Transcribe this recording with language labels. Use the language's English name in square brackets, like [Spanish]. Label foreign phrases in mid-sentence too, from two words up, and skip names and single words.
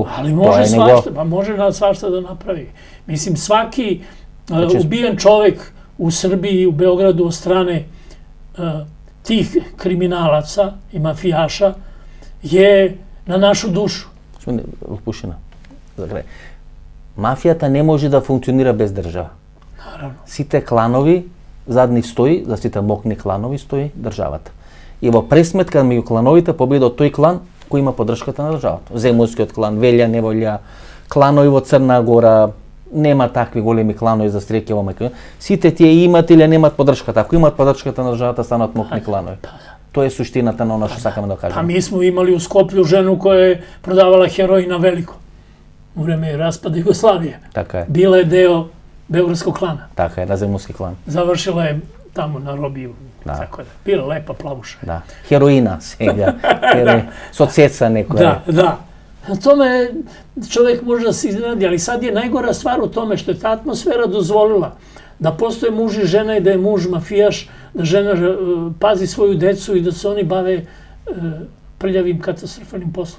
[Serbian] Ali može svašta, pa može svašta da napravi. Mislim, svaki ubijen čovek u Srbiji, u Beogradu od strane tih kriminalaca i mafijaša je na našu dušu. [Macedonian] Лопушина, мафијата не може да функционира без држава. [Serbian] Naravno. [Macedonian] Сите кланови, зад нив стои, за сите мокни кланови стои државата. И во пресметка меѓу клановите победа од тој клан кој има поддршката на државата. Земунскиот клан, Велја, Неволја, кланови во Црна Гора, нема такви големи кланови за среќа во Македонија. Сите тие имат или немат поддршката. Ако имат поддршката на државата, станат мокни кланови. Тоа е суштината на оно што сакаме да кажеме. [Serbian] Pa mi smo imali u Skoplju ženu koja je prodavala heroina veliko u vreme raspada Jugoslavije. [Macedonian] Така е. [Serbian] Bila je deo beogradskog klana. [Macedonian] Така е, на земунски клан. [Serbian] Završila je tamo na robiju. Tako da. Bila lepa plavuša. [Macedonian] Да. Хероина сега. Со цеца некоја. [Serbian] Da, da. Na tome čovjek može da se iznenadi, ali sad je najgora stvar u tome što je ta atmosfera dozvolila da postoje muž i žena i da je muž mafijaš, da žena pazi svoju decu i da se oni bave prljavim katastrofalnim poslom.